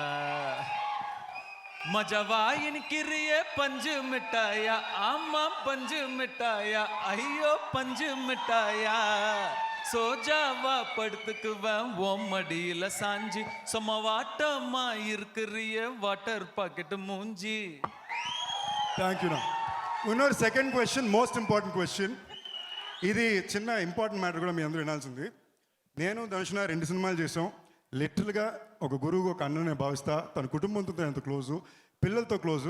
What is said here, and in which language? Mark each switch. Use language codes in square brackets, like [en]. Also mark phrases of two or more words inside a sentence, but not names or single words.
[ta] மஜவா இனிக்கிறிய பஞ்சு மிட்டாயா, ஆமா பஞ்சு மிட்டாயா, ஐயோ பஞ்சு மிட்டாயா, சோஜாவா படுத்துக்குவேன் ஓம் மடியில சாஞ்சி, சும்மா வாட்டமா இருக்கிறிய [en] water packet [ta] மூஞ்சி. [en] Thank you. [te] నా இன்னொரு [en] second question, most important question. [te] ఇది చిన్న [en] important matter [te] కూడా మీ అందరూ వినాల్సింది. నేను ధనుష్ 2 సినిమాలు చేసాం. లిటరల్గా ఒక గురువు ఒక అన్ననే భావిస్తా. తన కుటుంబంతో ఎంత క్లోజు, పిల్లలతో క్లోజు.